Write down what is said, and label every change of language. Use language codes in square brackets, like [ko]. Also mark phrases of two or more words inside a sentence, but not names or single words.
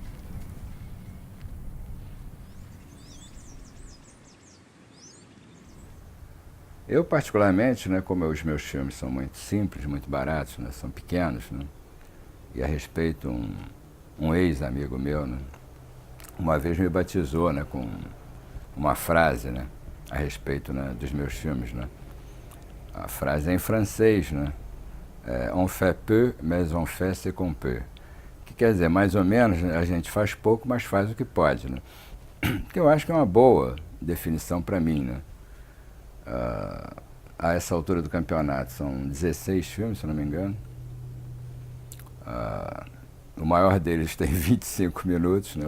[pt] Eu, particularmente, né, como os meus filmes são muito simples, muito baratos, né, são pequenos, né, e a respeito, um ex-amigo meu, né, uma vez me batizou, né, com uma frase, né, a respeito, né, dos meus filmes, né. A frase é em francês, né, [fr] on fait peu, mais on fait ce qu'on peut. [pt] Que quer dizer, mais ou menos, a gente faz pouco, mas faz o que pode, né. Que eu acho que é uma boa definição para mim, né. A essa altura do campeonato são 16 filmes, se não me engano. O maior deles tem 25 minutos, né?